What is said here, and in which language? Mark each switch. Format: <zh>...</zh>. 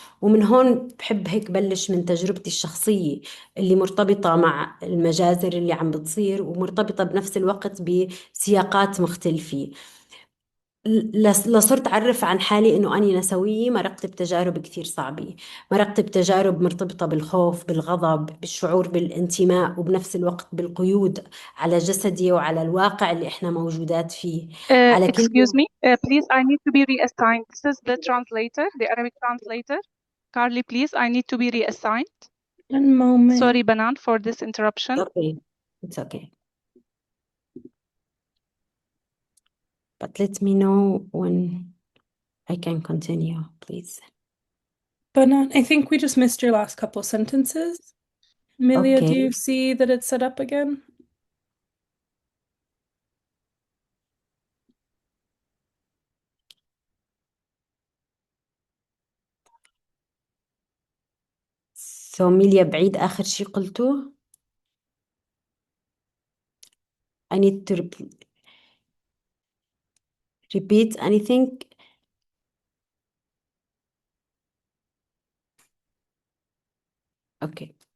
<ar>ومن هون بحب هيك بلش من تجربتي الشخصية اللي مرتبطة مع المجازر اللي عم بتصير، ومرتبطة بنفس الوقت بسياقات مختلفة. لصرت أعرف عن حالي إنه أنا نسوية، مرقت بتجارب كثير صعبة. مرقت بتجارب مرتبطة بالخوف، بالغضب، بالشعور بالانتماء، وبنفس الوقت بالقيود على جسدي وعلى الواقع اللي إحنا موجودات فيه. على كل</ar> <en>Excuse me, please, I need to be reassigned. This is the translator, the Arabic translator. Carly, please, I need to be reassigned. One moment. Sorry, Banan, for this interruption. Okay, it's okay. But let me know when I can continue, please. But I think we just missed your last couple sentences. Milia, do Okay. you see that it's set up again?</en> <ar>So ميليا، بعيد آخر شي قلته.</ar> <en>I need to repeat anything. Okay.</en>